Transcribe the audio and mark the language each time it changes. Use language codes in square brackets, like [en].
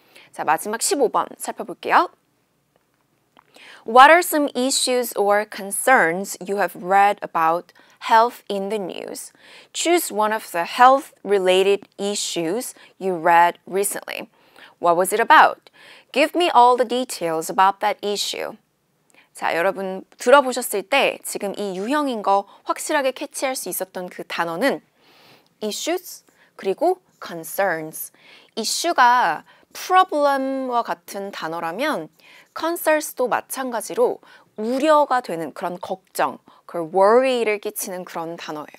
[ko] 자, 마지막 15번 살펴볼게요. [en] What are some issues or concerns you have read about health in the news? Choose one of the health-related issues you read recently. What was it about? Give me all the details about that issue. [ko] 자, 여러분 들어보셨을 때 지금 이 유형인 거 확실하게 캐치할 수 있었던 그 단어는 issues 그리고 concerns. 이슈가 problem과 같은 단어라면 concerns도 마찬가지로 우려가 되는 그런 걱정, 그 worry를 끼치는 그런 단어예요.